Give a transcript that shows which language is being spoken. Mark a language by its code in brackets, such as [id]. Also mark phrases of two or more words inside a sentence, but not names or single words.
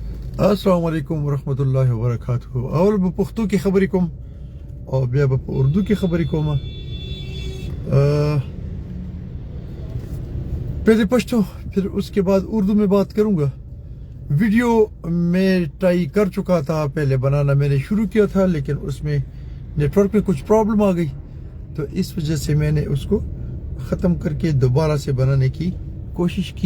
[ar] السلام علیکم ورحمت الله وبرکاتہ. [ps] اول په پښتو کې خبرې کوم او بیا په اردو کې خبرې کوم. [ur] پہلے پشتو پھر اس کے بعد اردو میں بات کروں گا. ویڈیو میں ٹرائی کر چکا تھا، پہلے بنانا میں نے شروع کیا تھا لیکن اس میں نیٹ ورک میں کچھ پرابلم آ گئی، تو اس وجہ سے میں نے اس کو ختم کر کے دوبارہ سے بنانے کی کوشش کی.